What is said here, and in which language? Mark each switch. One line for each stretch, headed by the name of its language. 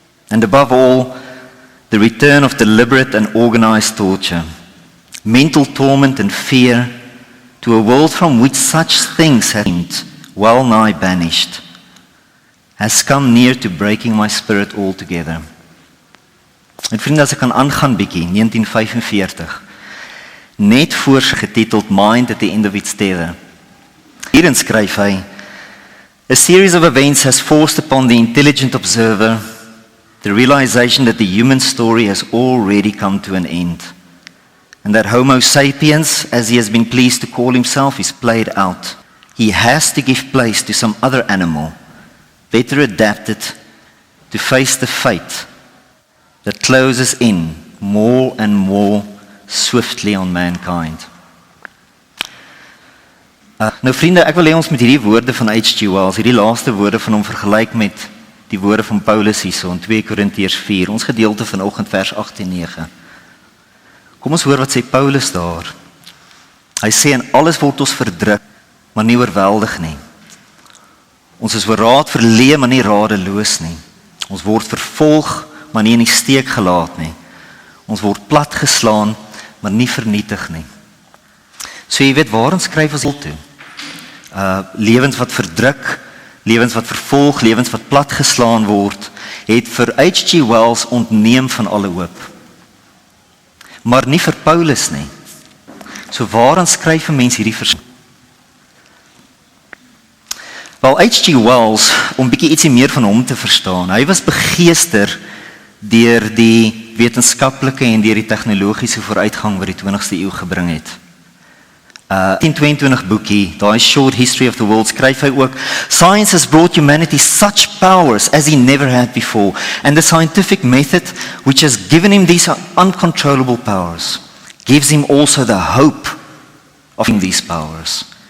English: and above all, the return of deliberate and organized torture, mental torment and fear to a world from which such things had seemed well nigh banished, has come near to breaking my spirit altogether.
Afrikaans: En vriende, as ek kan aangaan bietjie, 1945, net voor getiteld Mind at the End of Its Tether. Hierin skryf hy,
English: A series of events has forced upon the intelligent observer the realization that the human story has already come to an end, and that Homo sapiens, as he has been pleased to call himself, is played out. He has to give place to some other animal, better adapted to face the fate that closes in more and more swiftly on mankind.
Afrikaans: Nou vriende, ek wil hê ons met hierdie woorde van H.G. Wells, hierdie laaste woorde van hom vergelyk met die woorde van Paulus hierso in 2 Korintiërs 4, ons gedeelte vanoggend vers 8 en 9. Kom ons hoor wat sê Paulus daar. Hy sê, in alles word ons verdruk, maar nie oorweldig nie. Ons is oor raad verleë, maar nie radeloos nie. Ons word vervolg, maar nie in die steek gelaat nie. Ons word platgeslaan, maar nie vernietig nie. So jy weet, waarin skryf ons toe? Lewens wat verdruk, lewens wat vervolg, lewens wat platgeslaan word, het vir H.G. Wells ontneem van alle hoop. Maar nie vir Paulus nie. So waarin skryf 'n mens hierdie verskil? Wel, H.G. Wells, om bietjie ietsie meer van hom te verstaan, hy was begeester deur die wetenskaplike en deur die tegnologiese vooruitgang wat die 20ste eeu gebring het.
English: 1922
Afrikaans: boekie, daai
English: Short History of the World,
Afrikaans: skryf hy ook,
English: Science has brought humanity such powers as he never had before, and the scientific method which has given him these uncontrollable powers gives him also the hope of these powers.